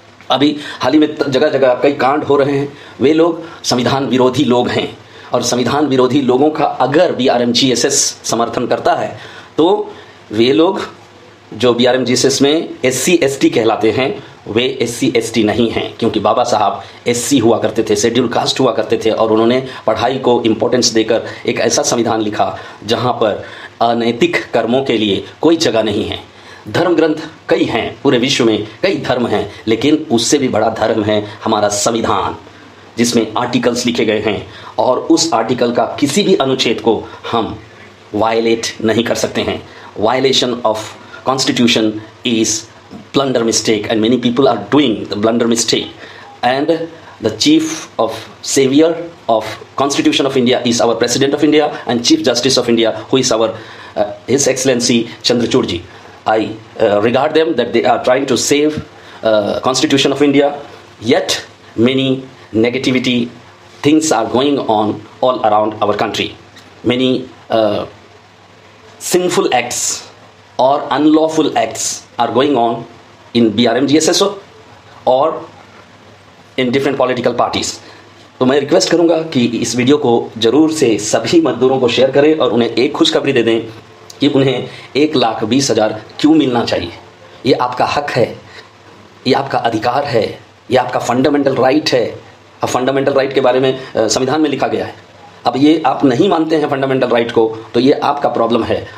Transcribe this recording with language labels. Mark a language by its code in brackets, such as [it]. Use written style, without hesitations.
[hi] अभी हाल ही में जगह जगह कई कांड हो रहे हैं, वे लोग संविधान विरोधी लोग हैं, और संविधान विरोधी लोगों का अगर BRMGSS समर्थन करता है तो वे लोग जो BRMGSS में SC ST कहलाते हैं वे SC ST नहीं हैं, क्योंकि बाबा साहब SC हुआ करते थे, शेड्यूल कास्ट हुआ करते थे, और उन्होंने पढ़ाई को इम्पोर्टेंस देकर एक ऐसा संविधान लिखा जहां पर अनैतिक कर्मों के लिए कोई जगह नहीं है। धर्म ग्रंथ कई हैं, पूरे विश्व में कई धर्म हैं, लेकिन उससे भी बड़ा धर्म है हमारा संविधान, जिसमें आर्टिकल्स लिखे गए हैं, और उस आर्टिकल का किसी भी अनुच्छेद को हम वायलेट नहीं कर सकते हैं। [en] Violation of constitution is blunder mistake, and many people are doing the blunder mistake, and the chief of savior of Constitution of India is our President of India and Chief Justice of India, who is our His Excellency Chandrachud ji. I regard them that they are trying to save Constitution of India, yet many negativity things are going on all around our country. Many sinful acts or unlawful acts are going on in BRM GSSO or in different political parties. [hi] तो मैं request करूंगा कि इस video को जरूर से सभी मजदूरों को शेयर करें और उन्हें एक खुशखबरी दे दें कि उन्हें 1,20,000 क्यों मिलना चाहिए। ये आपका हक है, ये आपका अधिकार है, ये आपका फंडामेंटल राइट है। अब फंडामेंटल राइट के बारे में संविधान में लिखा गया है। अब ये आप नहीं मानते हैं फंडामेंटल राइट को, तो ये आपका प्रॉब्लम है।